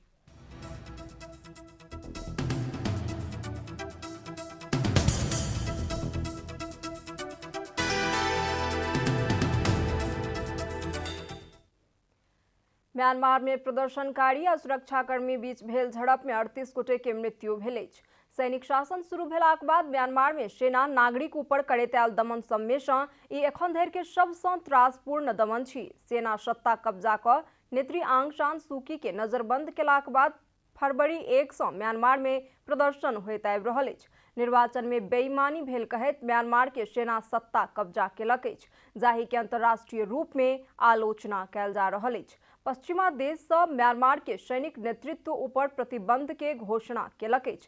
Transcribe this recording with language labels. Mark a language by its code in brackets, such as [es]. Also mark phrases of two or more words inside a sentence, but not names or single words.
[mai] म्यांमार में प्रदर्शनकारी आ सुरक्षाकर्मी बीच भेल झड़प में 38 गोटे के मृत्यु भेल अछि। सैनिक शासन शुरू भेलाक बाद म्यांमार में सेना नागरिक ऊपर करैत आयल दमन सब में सँ ई एखन धरि के सबसँ त्रासपूर्ण दमन छी। सेना सत्ता कब्जा क नेत्री आंग सान सूकी के नजरबंद केलाक बाद फरवरी 1 सँ म्यांमार में प्रदर्शन होइत आबि रहल अछि। निर्वाचन में बेईमानी भेल कहैत म्यांमार के सेना सत्ता कब्जा केलक अछि, जाहि के अंतर्राष्ट्रीय रूप में आलोचना कयल जा रहल अछि। पश्चिमा देश सँ म्यांमार के सैनिक नेतृत्व ऊपर प्रतिबंध के घोषणा केलक अछि।